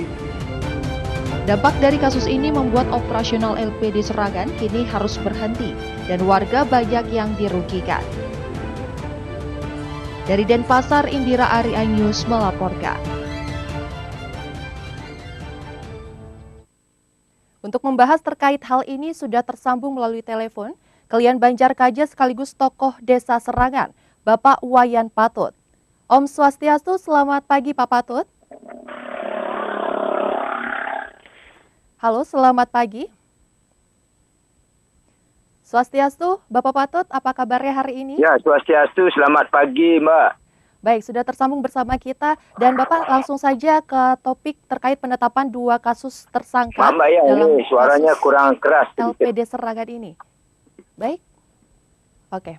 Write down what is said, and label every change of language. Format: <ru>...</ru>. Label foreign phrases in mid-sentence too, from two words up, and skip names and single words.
<id>Dampak dari kasus ini membuat operasional LPD Serangan kini harus berhenti dan warga banyak yang dirugikan. Dari Denpasar, Indira Aria News melaporkan. Untuk membahas terkait hal ini sudah tersambung melalui telepon Kelian Banjarkaja sekaligus tokoh Desa Serangan, Bapak Wayan Patut.</id> <ban>Om Swastiastu,</ban> <id>selamat pagi Pak Patut. Halo, selamat pagi. Swastiastu, Bapak Patut, apa kabarnya hari ini? Ya, Swastiastu, selamat pagi Mbak. Baik, sudah tersambung bersama kita dan Bapak langsung saja ke topik terkait penetapan dua kasus tersangka Mbak ya, dalam ini suaranya kurang keras. LPD Serangan ini. Baik, oke.</id>